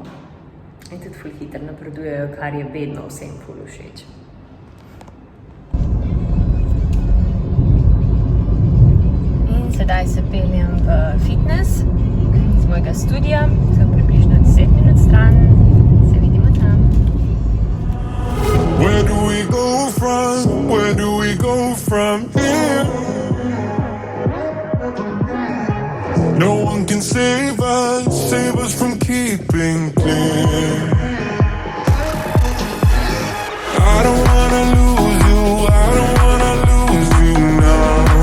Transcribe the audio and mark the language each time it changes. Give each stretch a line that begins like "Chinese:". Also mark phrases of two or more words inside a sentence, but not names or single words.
Slovenian: In tudi ful hitro napredujejo, kar je vedno vsem ful všeč. In sedaj se peljem v fitness iz mojega studia, so približno 10 minut stran, se vidimo tam.
English: Where do we go from? Where do we go from here? No one can save us from keeping clear. I don't wanna lose you, I don't wanna lose you now.